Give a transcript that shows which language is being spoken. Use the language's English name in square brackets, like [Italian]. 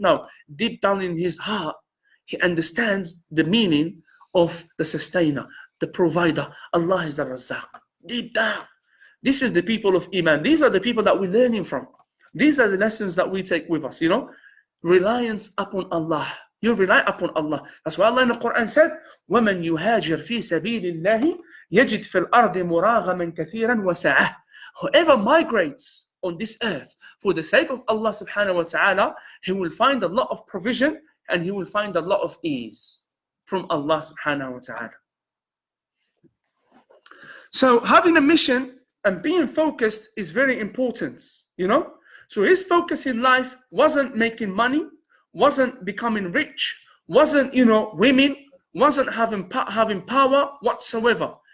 [English] No, deep down in his heart, he understands the meaning of the sustainer, the provider. Allah is Ar-Razzaq. Deep down. This is the people of Iman. These are the people that we're learning from. These are the lessons that we take with us, reliance upon Allah. You rely upon Allah. That's why Allah in the Quran said, [Arabic] وَمَنْ يُهَاجِرْ فِي سَبِيلِ اللَّهِ يَجِدْ فِي الْأَرْضِ مُرَاغَمًا كَثِيرًا وَسَعَةً. [English] Whoever migrates on this earth for the sake of Allah subhanahu wa ta'ala, he will find a lot of provision and he will find a lot of ease from Allah subhanahu wa ta'ala. So having a mission and being focused is very important, So his focus in life wasn't making money, wasn't becoming rich, wasn't, women, wasn't having power whatsoever.